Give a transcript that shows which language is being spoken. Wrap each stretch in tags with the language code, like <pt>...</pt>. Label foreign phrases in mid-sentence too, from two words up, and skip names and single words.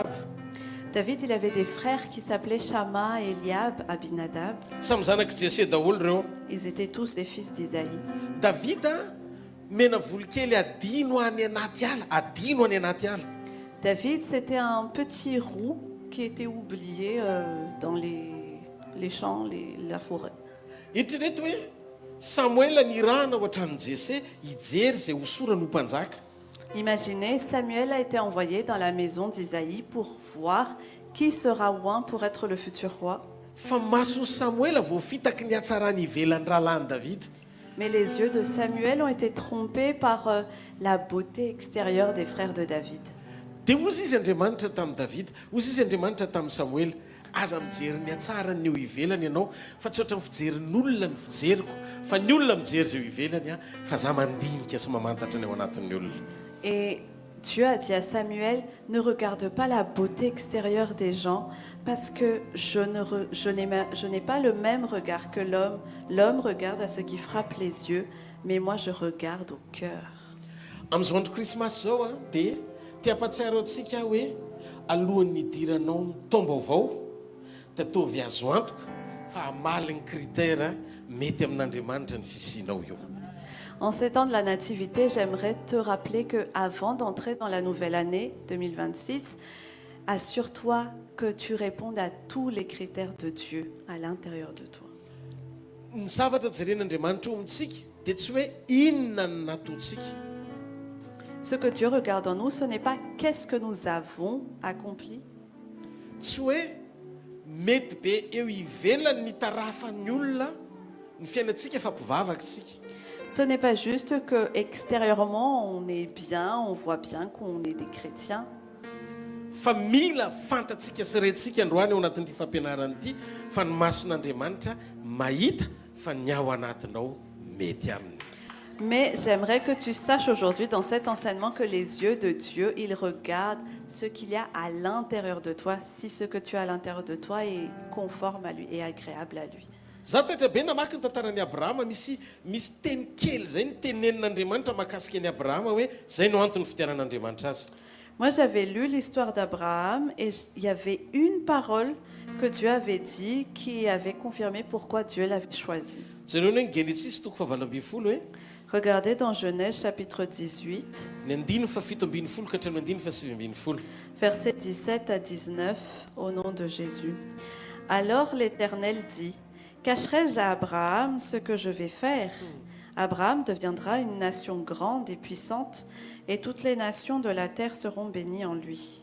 <fr>David, il avait des frères qui s'appelaient Shama, Eliab, Abinadab.</fr> <mg>Samy zanaky Jesse daholo reo.</mg> <fr>Ils étaient tous des fils d'Isaïe.</fr> <mg>Davida mena volo kely adino any anaty ala, adino any anaty ala.</mg> <fr>David, c'était un petit roux qui était oublié dans les champs, la forêt.</fr> <mg>Eritrereto hoe Samuel nirahana ao an-tranon'i Jesse hijery izay hosorany ho mpanjaka.</mg> <fr>Imaginez, Samuel a été envoyé dans la maison d'Isaïe pour voir qui sera oint pour être le futur roi.</fr> <mg>Fa mason'ny Samuel vao fitaky ny hatsarany ivelan'ny rahalahin'i David.</mg> <fr>Mais les yeux de Samuel ont été trompés par la beauté extérieure des frères de David.</fr> <mg>Dia ozy izy Andriamanitra tamin'i David, ozy izy Andriamanitra tamin'i Samuel, aza mijery ny hatsarany eo ivelany ianao, fa tsy ohatra ny fijerin'olona ny fijeriko, fa ny olona mijery zay ivelany fa za mandinika sy mamantatra ny ao anatin'ny olona.</mg> <fr>Et Dieu a dit à Samuel: ne regarde pas la beauté extérieure des gens, parce que je n'ai pas le même regard que l'homme. L'homme regarde à ce qui frappe les yeux, mais moi je regarde au cœur.</fr> <mg>Amin'izao andro Krismasy zao dia te-hampatsiaro antsika hoe alohan'ny idiranao ny taom-baovao dia ataovy azo antoka fa hamaly ny kritera mety amin'Andriamanitra ny fisianao io.</mg> <fr>En ces temps de la nativité, j'aimerais te rappeler qu'avant d'entrer dans la nouvelle année 2026, assure-toi que tu répondes à tous les critères de Dieu à l'intérieur de toi.</fr> <mg>Ny zavatra jeren'Andriamanitra eo amintsika dia tsy hoe inona no nataontsika.</mg> <fr>Ce que Dieu regarde en nous, ce n'est pas qu'est-ce que nous avons accompli.</fr> <mg>Tsy hoe mety be eo ivelany ny tarafan'ny olona ny fiainantsika fa mpivavaka isika.</mg> <fr>Ce n'est pas juste que extérieurement on est bien, on voit bien qu'on est des chrétiens.</fr> <mg>Fa mila fantatsika sy rentsika androany ao anatin'ity fampianarana ity fa ny mason'Andriamanitra mahita fa ny ao anatinao mety aminy.</mg> <fr>Mais j'aimerais que tu saches aujourd'hui dans cet enseignement que les yeux de Dieu, ils regardent ce qu'il y a à l'intérieur de toi, si ce que tu as à l'intérieur de toi est conforme à lui et agréable à lui.</fr> <mg>Za tahatra be namaky ny tantaran'i Abrahama misy teny kely zay ny tenenin'Andriamanitra mahakasika an'i Abrahama hoe zay no antony fitiaran'Andriamanitra azy.</mg> <fr>Moi, j'avais lu l'histoire d'Abraham et il y avait une parole que Dieu avait dit qui avait confirmé pourquoi Dieu l'avait choisi.</fr> <mg>Zareo hoe Genesis toko 7 hoe</mg> <fr>Regardez dans Genèse chapitre 18,</fr> <mg>ny 17 ka hatramin'ny 17.</mg> <fr>versets 17 à 19, au nom de Jésus. Alors l'Éternel dit, cacherai-je à Abraham ce que je vais faire? Abraham deviendra une nation grande et puissante, et toutes les nations de la terre seront bénies en lui.</fr>